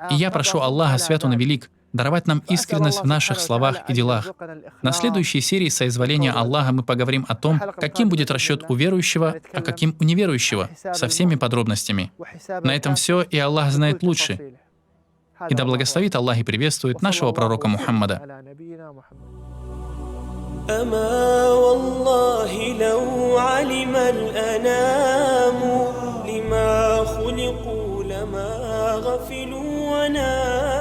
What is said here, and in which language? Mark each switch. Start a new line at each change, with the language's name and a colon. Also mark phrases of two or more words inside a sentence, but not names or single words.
Russian: И я прошу Аллаха, свят он и велик, даровать нам искренность в наших словах и делах. На следующей серии соизволения Аллаха мы поговорим о том, каким будет расчет у верующего, а каким у неверующего, со всеми подробностями. На этом все, и Аллах знает лучше. И да благословит Аллах и приветствует нашего пророка Мухаммада.
Arabic: أما والله لو علم الأنام لما خلقوا لما غفلوا وناموا